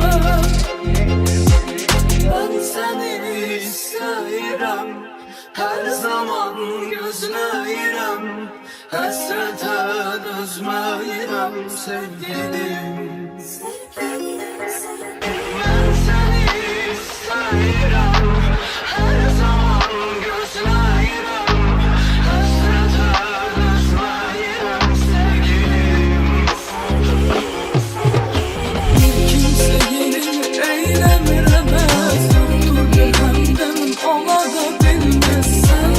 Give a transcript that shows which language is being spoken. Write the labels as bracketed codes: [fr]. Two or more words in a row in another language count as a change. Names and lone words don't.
[tr] Ben seni isterim, [az] her zaman gözləyirəm, həsrətə dözməyirəm sevgilim. Ben seni istəyirəm, hər zaman gözləyirəm, həsrətə dözməyirəm sevgilim. Bir kimsə yerini eyləmir əməz, yoxdur bir həmdəmin ola da bilməzsən.